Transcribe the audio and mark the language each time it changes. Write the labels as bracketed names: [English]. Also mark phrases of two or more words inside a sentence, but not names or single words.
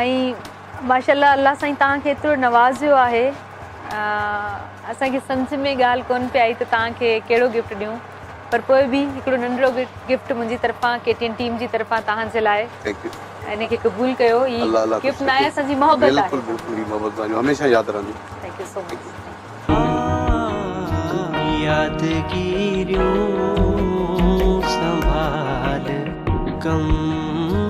[Sindhi] ऐं [Arabic] ما شاء الله [Sindhi] अलाह साईं तव्हांखे एतिरो नवाज़ियो आहे असांखे सम्झ में ॻाल्हि कोन पई आई त तव्हांखे कहिड़ो गिफ्ट ॾियूं पर पोइ बि हिकिड़ो नंढिड़ो गिफ्ट मुंहिंजी तरफ़ां KTN टीम जी तरफ़ां तव्हांजे लाइ इनखे क़बूल कयो ही गिफ्ट न आहे असांजी मोहबत आहे बिल्कुलु मोहबत हमेशह यादि रहंदी [English] thank you so much यादगिरियों संभाल कम